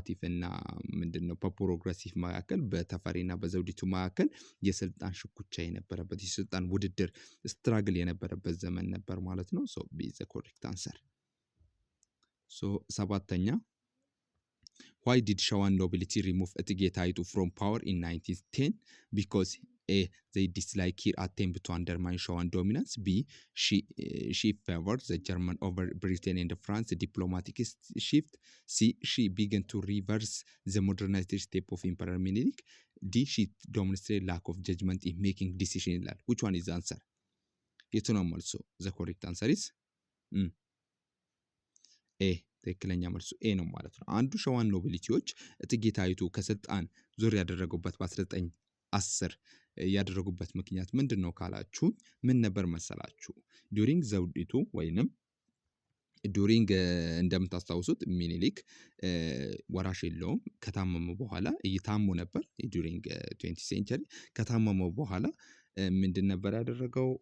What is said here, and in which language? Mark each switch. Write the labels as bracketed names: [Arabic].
[Amharic] እና ምንድነው በፕሮግሬሲቭ መካከል በተፈሪና በዘውዲቱ መካከል የስልጣን ሽኩቻ የነበረበት የስልጣን ውድድር ስትራግል የነበረበት ዘመን ነበር ማለት ነው። [English] ቢ ዘ ኮሬክት አንሰር። [Amharic] ሰባተኛ [English] why did Shawan nobility remove Etige Taitu from power in 1910? Because A they dislike her attempt to undermine Shawan dominance. B she favored the German over Britain and France diplomatic shift. C she began to reverse the modernized step of Emperor Menelik. D she demonstrated lack of judgment in making decisions. Which one is the answer? It's not also the correct answer is A. [Amharic] ትክክለኛ መልሱ ኤ ነው ማለት ነው። አንዱ ሸዋን ኖቢሊቲዎች እቴጌ ጣይቱ ከስልጣን ዙር ያደረጉበት በ1910 ያደረጉበት ምክንያት ምንድነው ካላችሁ ምን ነበር መሰላችሁ? ዱሪንግ ዘውዲቱ ወይንም ዱሪንግ እንደምታስታውሱት ሚኒሊክ ወራሽ የለውም። ከታመመ በኋላ እየታሙ ነበር። ዱሪንግ 20th ሴንቸሪ ከታመመ በኋላ ምንድን ነበር ያደረገው?